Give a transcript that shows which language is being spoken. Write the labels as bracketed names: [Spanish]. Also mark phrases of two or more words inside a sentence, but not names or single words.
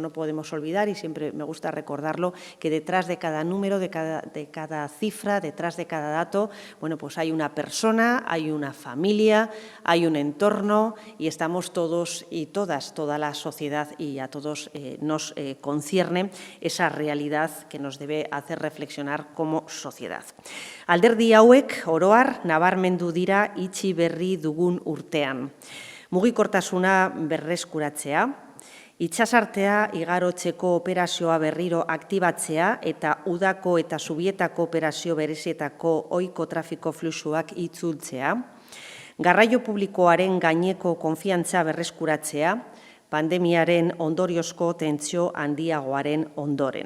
[Spanish] No podemos olvidar, y siempre me gusta recordarlo, que detrás de cada número, de cada cifra, detrás de cada dato, bueno, pues hay una persona, hay una familia, hay un entorno y estamos todos y todas, toda la sociedad y a todos nos concierne esa realidad que nos debe hacer reflexionar como sociedad. [Basque] Alderdi hauek, oroar, nabarmendu dira itxi berri dugun urtean. Mugikortasuna berreskuratzea, itsasartea igarotzeko operazioa berriro aktibatzea eta udako eta zubietako operazio berezietako ohiko trafiko fluxuak itzultzea, garraio publikoaren gaineko konfiantza berreskuratzea, pandemiaren ondoriozko tentsio handiagoaren ondoren.